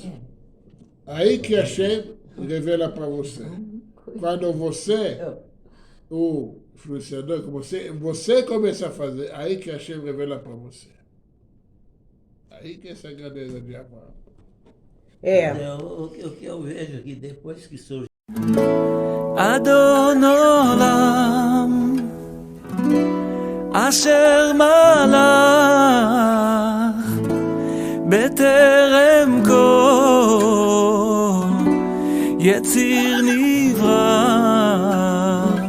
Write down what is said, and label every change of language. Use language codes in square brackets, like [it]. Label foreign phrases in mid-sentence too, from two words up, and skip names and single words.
[pt] Aí que a Hashem revela para você. Quando você, o influenciador, você começa a fazer, aí que a Hashem revela para você. Aí que essa grandeza de Abraão. O que eu vejo que depois que surge [he] אדון עולם אשר מלך בטרם כל יציר נברא